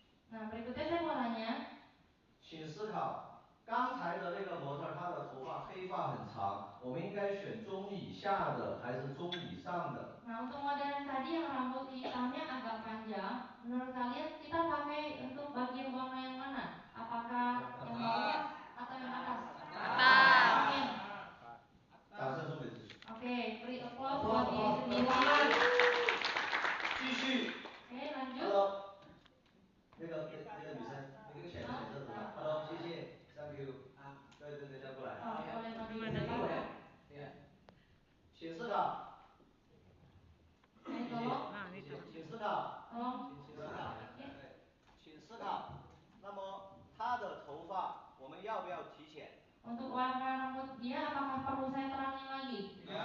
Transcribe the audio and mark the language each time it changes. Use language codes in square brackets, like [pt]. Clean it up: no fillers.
[id] Nah, berikutnya saya mau nanya. [zh] 请思考，刚才的那个模特他的头发黑发很长，我们应该选中以下的还是中以上的？ [id] Nah, untuk model yang tadi yang rambut hitamnya agak panjang, menurut kalian kita pakai untuk bagian warna yang mana? Apakah yang bawah atau yang atas? Atas. Amin. [zh] 掌声送给自己。 [id] Oke, beri applause buat diri sendiri. [zh] 继续。 [id] Oke, lanjut. [en] Hello。 [zh] 那个女生，那个浅色头发。 [en] Hello， [zh] 谢谢 [en] ，Thank you。 [zh] 对，再过来。 [id] Oh, boleh maju ke depan. [zh] 请思考。 [id] Saya tolong. [zh] 请思考。 [id] Tolong. [zh] 请思考。请思考。那么他的头发我们要不要提浅？ [id] Untuk warna rambut dia apakah perlu saya terangin lagi?